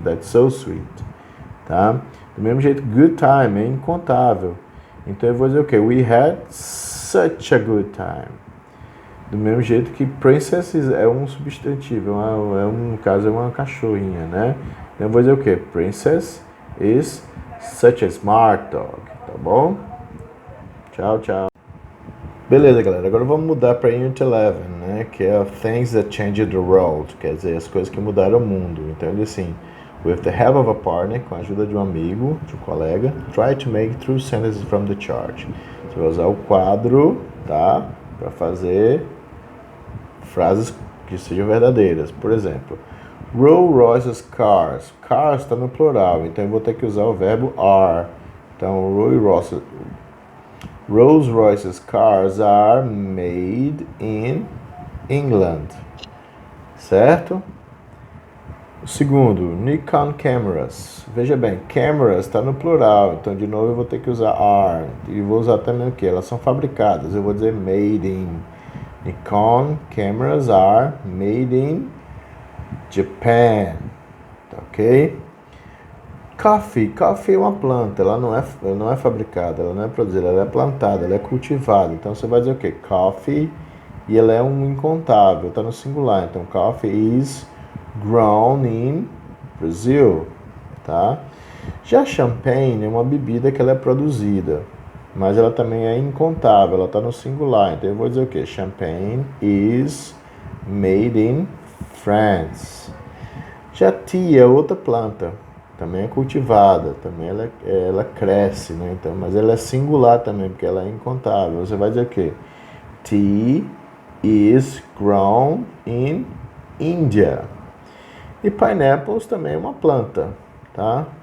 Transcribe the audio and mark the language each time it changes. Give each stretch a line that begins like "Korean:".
English: That's so sweet,
Portuguese: tá? Do mesmo jeito, good time é incontável. Então eu vou dizer o quê?
English: We had such a good time.
Portuguese: Do mesmo jeito que princess é um substantivo, no caso é uma cachorrinha, né? Então eu vou dizer o quê?
English: Princess is such a smart dog, tá bom?
Portuguese: Tchau, tchau. Beleza, galera. Agora vamos mudar para Unit 11, né? Que é Things That Changed the World. Quer dizer, as coisas que mudaram o mundo. Então ele assim:
English: with the help of a partner,
Portuguese: com a ajuda de um amigo, de um colega,
English: try to make true sentences from the chart.
Portuguese: Você vai usar o quadro, tá? Para fazer frases que sejam verdadeiras. Por exemplo, Rolls Royce's cars. Cars está no plural, então eu vou ter que usar o verbo are.
English: Então, Rolls Royce's cars are made in England.
Portuguese: Certo? O segundo, Nikon cameras. Veja bem, cameras está no plural, então de novo eu vou ter que usar are. E vou usar também o que? Elas são fabricadas, eu vou dizer made in.
English: Nikon cameras are made in Japan.
Portuguese: Tá ok? Coffee é uma planta, ela não é fabricada, ela não é produzida, ela é plantada, ela é cultivada. Então você vai dizer o quê? Coffee, e ela é um incontável, está no singular.
English: Então coffee is grown in Brazil, tá?
Portuguese: Já champanhe é uma bebida que ela é produzida, mas ela também é incontável, ela está no singular. Então eu vou dizer o quê?
English: Champagne is made in France.
Portuguese: Já tea é outra planta, também é cultivada, também ela cresce, né? Então, mas ela é singular também, porque ela é incontável. Você vai dizer o quê?
English: Tea is grown
Portuguese: in India. E pineapples também é uma planta, tá?